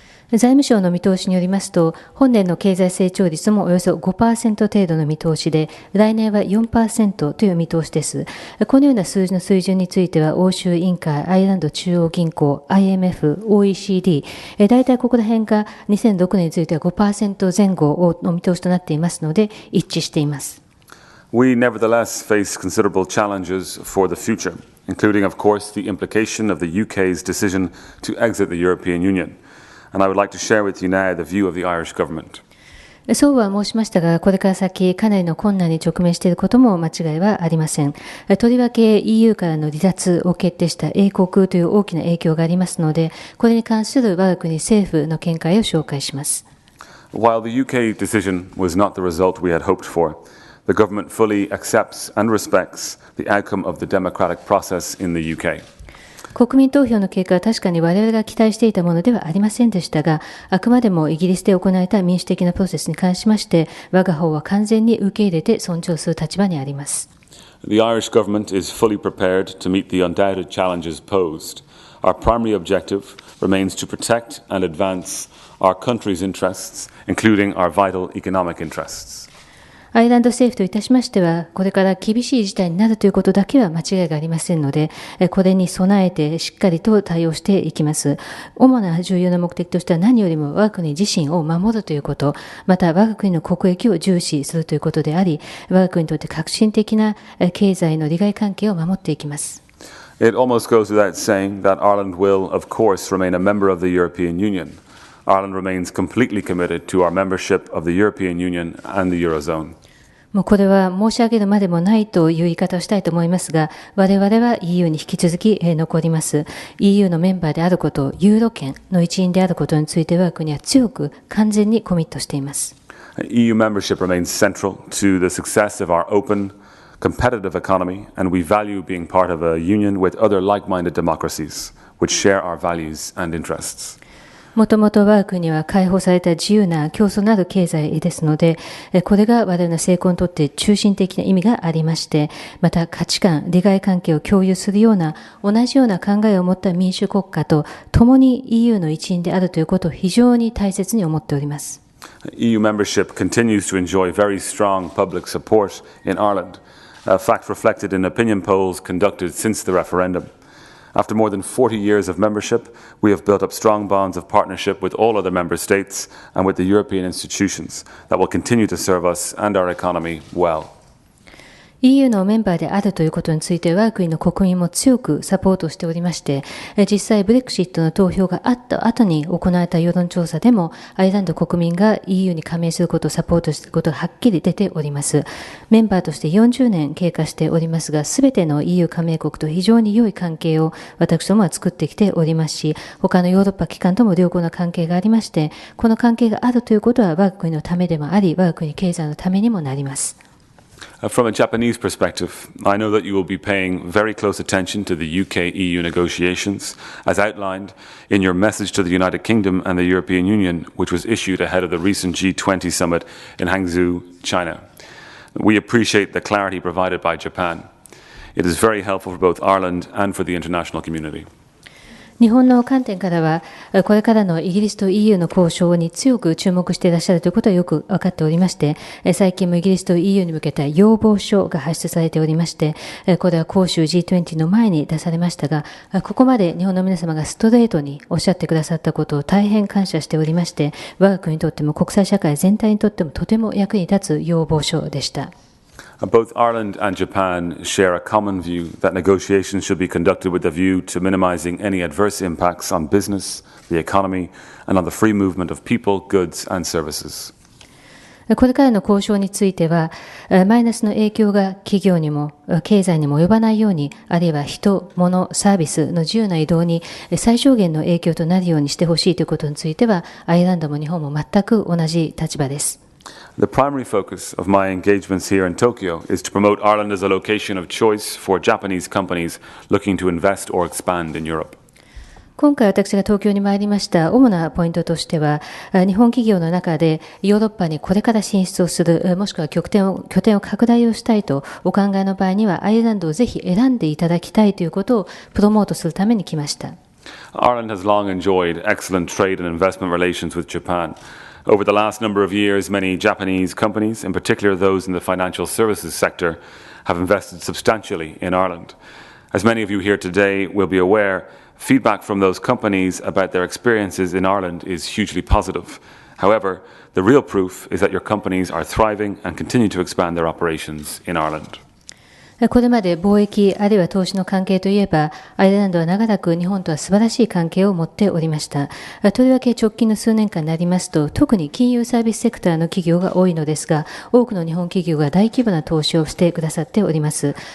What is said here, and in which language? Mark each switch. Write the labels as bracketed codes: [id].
[ja] 財務省の見通しによりますと、本年の経済成長率もおよそ 5% 程度の見通しで、来年は 4% という見通しです。このような数字の水準については、欧州委員会、アイルランド中央銀行、IMF、OECD、大体ここら辺が2006年については 5% 前後の見通しとなっていますので、一致しています。 [en] We nevertheless face considerable challenges for the future, including, of course, the implication of the UK's decision to exit the European Union.And I would like to share with you now the view of the Irish government. [ja] そうは申しましたが、これから先かなりの困難に直面していることも間違いはありません。とりわけ EU からの離脱を決定した英国という大きな影響がありますので、これに関する我が国政府の見解を紹介します。 [en] While the UK decision was not the result we had hoped for, the government fully accepts and respects the outcome of the democratic process in the UK. [ja] 国民投票の結果は確かに我々が期待していたものではありませんでしたが、あくまでもイギリスで行われた民主的なプロセスに関しまして、我が方は完全に受け入れて尊重する立場にあります。 [en] The Irish government is fully prepared to meet the undoubted challenges posed. Our primary objective remains to protect and advance our country's interests, including our vital economic interests. [ja] アイルランド政府といたしましては、これから厳しい事態になるということだけは間違いがありませんので、これに備えてしっかりと対応していきます。主な重要な目的としては何よりも我が国自身を守るということ、また我が国の国益を重視するということであり、我が国にとって革新的な経済の利害関係を守っていきます。 [en] It almost goes without saying that Ireland will, of course, remain a member of the European Union.Ireland remains completely committed to our membership of the European Union and the Eurozone. [ja] もうこれは申し上げるまでもないという言い方をしたいと思いますが、我々は EU に引き続き残ります。 EU のメンバーであること、ユーロ圏の一員であることについては国は強く完全にコミットしています。 [en] EU membership remains central to the success of our open, competitive economy, and we value being part of a union with other like-minded democracies, which share our values and interests. [ja] もともと我が国は解放された自由な競争のある経済ですので、これが我々の成功にとって中心的な意味がありまして、また価値観、利害関係を共有するような同じような考えを持った民主国家と共に EU の一員であるということを非常に大切に思っております。 [en] EU membership continues to enjoy very strong public support in Ireland, a fact reflected in opinion polls conducted since the referendum.After more than 40 years of membership, we have built up strong bonds of partnership with all other member states and with the European institutions that will continue to serve us and our economy well. [ja] EU のメンバーであるということについて我が国の国民も強くサポートしておりまして、実際ブレクシットの投票があった後に行われた世論調査でもアイルランド国民が EU に加盟することをサポートすることがはっきり出ております。メンバーとして40年経過しておりますが、すべての EU 加盟国と非常に良い関係を私どもは作ってきておりますし、他のヨーロッパ機関とも良好な関係がありまして、この関係があるということは我が国のためでもあり、我が国経済のためにもなります。 [en] From a Japanese perspective, I know that you will be paying very close attention to the UK-EU negotiations, as outlined in your message to the United Kingdom and the European Union, which was issued ahead of the recent G20 summit in Hangzhou, China. We appreciate the clarity provided by Japan. It is very helpful for both Ireland and for the international community. [ja] 日本の観点からは、これからのイギリスと EU の交渉に強く注目していらっしゃるということはよく分かっておりまして、最近もイギリスと EU に向けた要望書が発出されておりまして、これは広州 G20 の前に出されましたが、ここまで日本の皆様がストレートにおっしゃってくださったことを大変感謝しておりまして、我が国にとっても国際社会全体にとってもとても役に立つ要望書でした。 [en] Both Ireland and Japan share a common view that negotiations should be conducted with a view to minimizing any adverse impacts on business, the economy, and on the free movement of people, goods, and services. [ja] これからの交渉については、マイナスの影響が企業にも経済にも及ばないように、あるいは人、物、サービスの自由な移動に最小限の影響となるようにしてほしいということについては、アイルランドも日本も全く同じ立場です。 [en] The primary focus of my engagements here in Tokyo is to promote Ireland as a location of choice for Japanese companies looking to invest or expand in Europe. [ja] 今回私が東京に参りました主なポイントとしては、日本企業の中でヨーロッパにこれから進出をする、もしくは拠点を拡大をしたいとお考えの場合には、アイルランドをぜひ選んでいただきたいということをプロモートするために来ました。 [en] Ireland has long enjoyed excellent trade and investment relations with Japan.Over the last number of years, many Japanese companies, in particular those in the financial services sector, have invested substantially in Ireland. As many of you here today will be aware, feedback from those companies about their experiences in Ireland is hugely positive. However, the real proof is that your companies are thriving and continue to expand their operations in Ireland. [ja] これまで貿易あるいは投資の関係といえば、アイルランドは長らく日本とは素晴らしい関係を持っておりました。とりわけ直近の数年間になりますと、特に金融サービスセクターの企業が多いのですが、多くの日本企業が大規模な投資をしてくださっております。